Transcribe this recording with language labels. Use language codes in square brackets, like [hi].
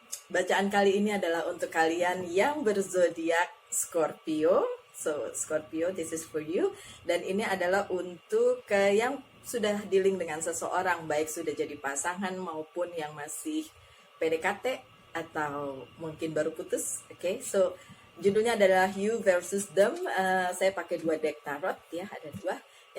[id] Bacaan kali ini adalah untuk kalian yang berzodiak Scorpio. [en] So, Scorpio, this is for you. [id] Dan ini adalah untuk yang sudah dealing dengan seseorang, baik sudah jadi pasangan maupun yang masih PDKT atau mungkin baru putus. Oke, so judulnya adalah You versus Them. Saya pakai 2 deck tarot ya, ada 2.